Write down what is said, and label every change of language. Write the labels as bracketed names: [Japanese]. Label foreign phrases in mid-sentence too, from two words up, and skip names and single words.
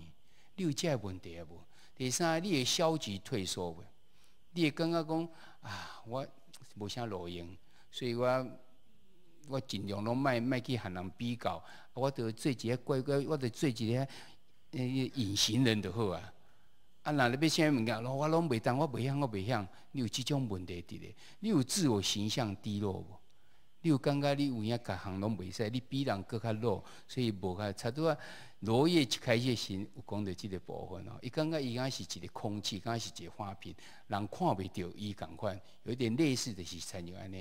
[Min Nan Chinese] 你有这个问题啊无？第三，你会消极退缩袂？你会感觉讲我无啥路用。所以我我尽量拢莫去和人比较，我着做一个乖乖，我着做一个隐形人就好啊。啊，若你要啥物件，我拢袂当，我袂晓，我袂晓。你有即种问题伫咧？你有自我形象低落无？你有感觉你有影各项拢袂使，你比人搁较弱，所以无较差不多。罗叶一开始时有讲到即个部分哦，伊感觉伊敢是一个空气，敢是一个花瓶，人看袂到伊共款，有点类似的是参像安尼。